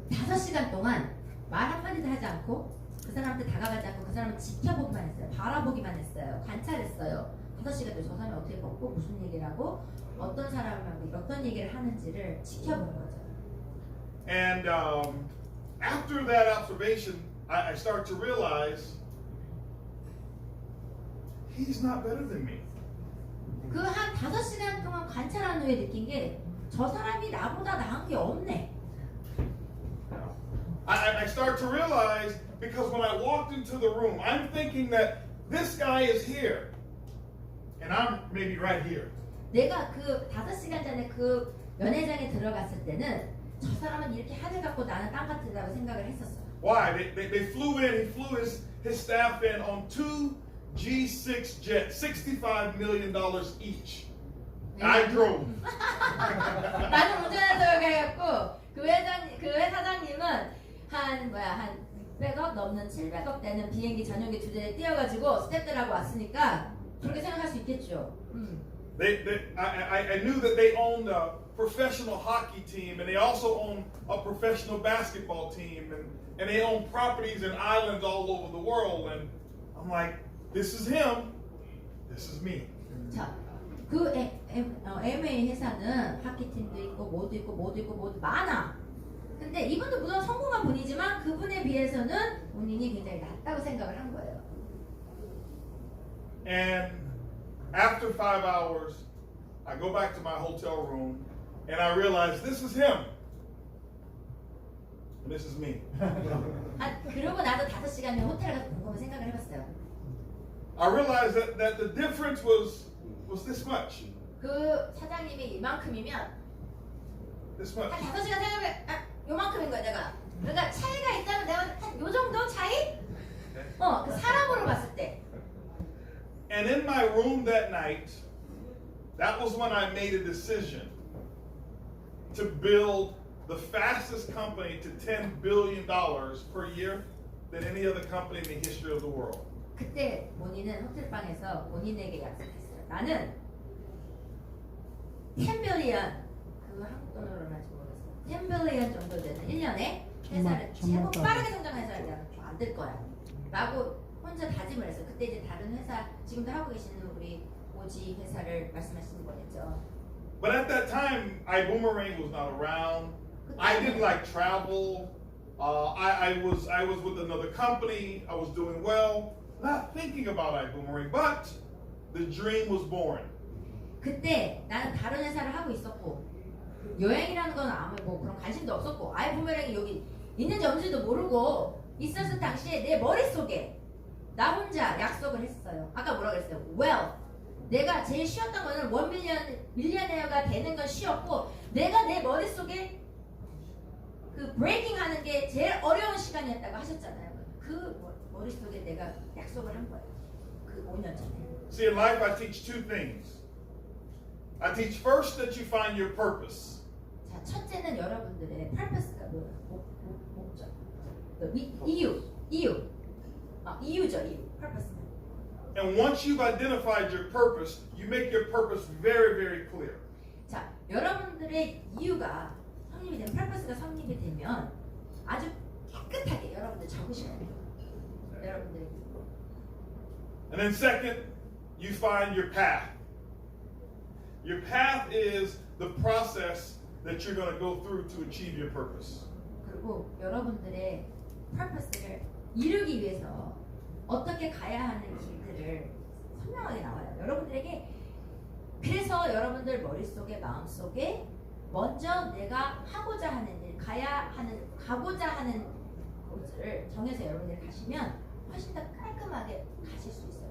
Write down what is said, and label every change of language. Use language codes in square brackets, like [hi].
[ko] 5시간 동안 말 한마디도 하지 않고 그 사람한테 다가가지 않고 그 사람을 지켜보기만 했어요. 바라보기만 했어요. 관찰했어요. 5시간 동안 저 사람이 어떻게 걷고 무슨 얘기를 하고 어떤 사람하고 어떤 얘기를 하는지를 지켜본 거죠. [en] And after that observation, I start to realize he's not better than me. [ko] 그 한 5시간 동안 관찰한 후에 느낀 게 저 사람이 나보다 나은 게 없네. [en] I start to realize because when I walked into the room, I'm thinking that this guy is here, and I'm maybe right here. [ko] 내가 그 5시간 전에 그 연회장에 들어갔을 때는 저 사람은 이렇게 하늘 같고 나는 땅 같다고 생각을 했었어요. [en] Why? They flew in. He flew his staff in on 2 G6 jets, $65 million each. I drove. [ko] 나는 운전해서 가갖고 그 회사장님은 한 600억 넘는 700억 되는 비행기 전용기 2대에 띄어가지고 스태프들하고 왔으니까 그렇게 생각할 수 있겠죠. [en] I knew that they owned a professional hockey team, and they also own a professional basketball team, and they own properties and islands all over the world. And I'm like, this is him, this is me. [ko] 자, 그 MA 회사는 하키팀도 있고 모두 많아. 근데 이분도 물론 성공한 분이지만 그분에 비해서는 본인이 굉장히 낫다고 생각을 한 거예요. [en] And after 5 hours, I go back to my hotel room, and I realize this is him, and this is me. [ko] 그러고 나도 5시간 후 호텔 가서 곰곰이 생각을 해봤어요. [en] I realized that the difference was this much. [ko] 그 사장님이 이만큼이면 [en] This much. [ko] 한 5시간 생각해 요만큼인 거야 내가. 그러니까 차이가 있다면 내가 한 요 정도 차이? 그 사람으로 봤을 때. [en] And in my room that night, that was when I made a decision to build the fastest company to $10 billion per year than any other company in the history of the world. [ko] 그때 본인은 호텔방에서 본인에게 약속했어요. 나는 10 빌리언, 그 한국 돈으로 얼마인지 모르겠어요. 10 빌리언 정도 되는 1년에 회사를 최고 빠르게 성장하는 회사를 만들 거야. 라고 혼자 다짐을 했어요. 그때 이제 다른 회사, 지금도 하고 계시는 우리 모집 회사를 말씀하시는 거겠죠. [en] But at that time, ibuumerang was not around. I didn't like travel. I was with another company. I was doing well, not thinking about ibuumerang, but the dream was born. [ko] 그때 나는 다른 회사를 하고 있었고 여행이라는 건 아무 뭐 그런 관심도 없었고 아이부메랑이 여기 있는지 없는지도 모르고 있었을 당시에 내 머릿속에 나 혼자 약속을 했어요. 아까 뭐라 그랬어요? Well, 내가 제일 쉬웠던 거는 1 밀리언에어가 되는 건 쉬웠고 내가 내 머릿속에 그 브레이킹 하는 게 제일 어려운 시간이었다고 하셨잖아요. 그 머릿속에 내가 약속을 한 거예요. 그 5년 전에. [en] See, in life I teach two things. I teach first that you find your purpose. [ko] 자, 첫째는 여러분들의 purpose가 뭐예요? 목적. 이유죠, 이유. purpose. [en] And once you've identified your purpose, you make your purpose very, very clear. [ko] 자, 여러분들의 이유가 성립이 되면 purpose가 성립이 되면 아주 깨끗하게 여러분들 적으셔야 돼요. 여러분들. [en] And then second, you find your path. Your path is the process that you're going to go through to achieve your purpose. [ko] 그리고 여러분들의 purpose를 이루기 위해서 어떻게 가야 하는 길들을 선명하게 나와요. 여러분들에게 그래서 여러분들 머릿속에 마음속에 먼저 내가 하고자 하는 일, 가고자 하는 곳을 정해서 여러분들이 가시면 훨씬 더 깔끔하게 가실 수 있어요.